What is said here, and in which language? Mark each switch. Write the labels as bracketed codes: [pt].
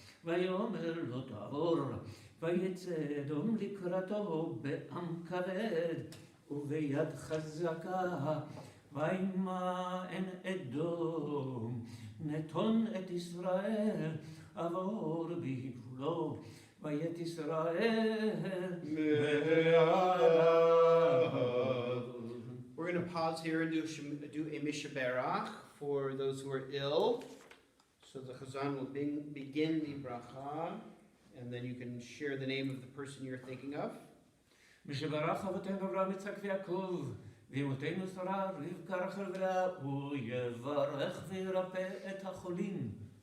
[he] ויאמר לא תעבור, ויצא אדום לקראתו בעם כבד וביד חזקה, וימאן אדום נתון את ישראל עבור בגבולו, וית ישראל מעליו. [en] We're going to pause here and do a mishaberach for those who are ill. So the Chazan will begin the bracha, and then you can share the name of the person you're thinking of. [he] משברך אבותינו אברהם יצחק ויעקב, ואמותינו שרה רבקה רחל ולאה, הוא יברך וירפא את החולים.